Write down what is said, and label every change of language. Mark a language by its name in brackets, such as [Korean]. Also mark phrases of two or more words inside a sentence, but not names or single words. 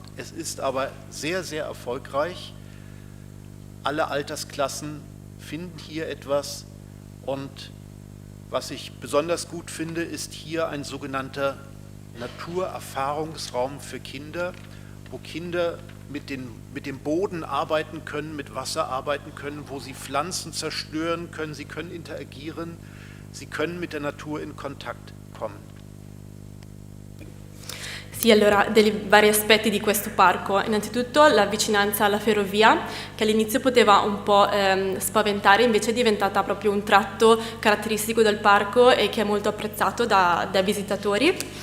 [German] Es ist aber sehr, sehr erfolgreich. Alle Altersklassen finden hier etwas und was ich besonders gut finde, ist hier ein sogenannter Naturerfahrungsraum für Kinder, wo Kinder mit dem Boden arbeiten können, mit Wasser arbeiten können, wo sie Pflanzen zerstören können, sie können interagieren, sie können mit der Natur in Kontakt kommen. [Italian] Sì, allora, dei vari aspetti di questo parco. Innanzitutto la vicinanza alla ferrovia, che all'inizio poteva un po' spaventare, invece è diventata proprio un tratto caratteristico del parco e che è molto apprezzato dai visitatori.